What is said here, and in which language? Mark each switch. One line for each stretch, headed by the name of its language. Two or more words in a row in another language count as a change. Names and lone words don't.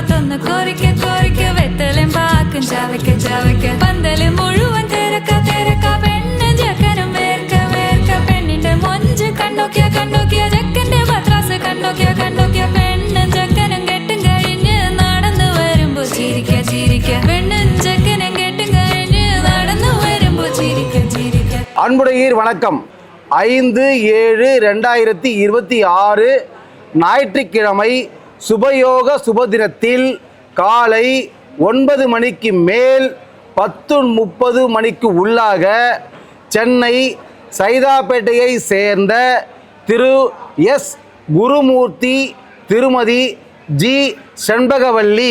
Malayalam: ഒന്ന് കോരിക്ക കോരിക്ക വെത്തലും പാക്കും ചവയ്ക്ക ചവയ്ക്ക പന്തലും മുഴുവൻ തിരക്ക തിരക്ക പെണ്ണ് ജക്കനും വേർക്ക വേർക്ക പെണ്ണിന്റെ മൊഞ്ച് കണ്ടോക്കിയ കണ്ടോക്കിയ ജക്കന്റെ പത്രാസ് കണ്ടോക്കിയ കണ്ടോക്കിയ പെണ്ണും ജക്കനും കെട്ടും കഴിഞ്ഞ് നടന്നു വരുമ്പോ ചിരിക്ക ചിരിക്ക പെണ്ണും ജക്കനും കെട്ടും കഴിഞ്ഞ് നടന്നു വരുമ്പോ ചിരിക്ക ചിരിക്ക.
Tamil: அன்புடையீர் வணக்கம். 5/7/2026 ஞாயிற்றுக்கிழமை சுபயோக சுபதினத்தில் காலை 9 மணிக்கு மேல் 10:30 மணிக்கு உள்ளாக சென்னை சைதாப்பேட்டையை சேர்ந்த திரு எஸ் குருமூர்த்தி திருமதி ஜி செண்பகவல்லி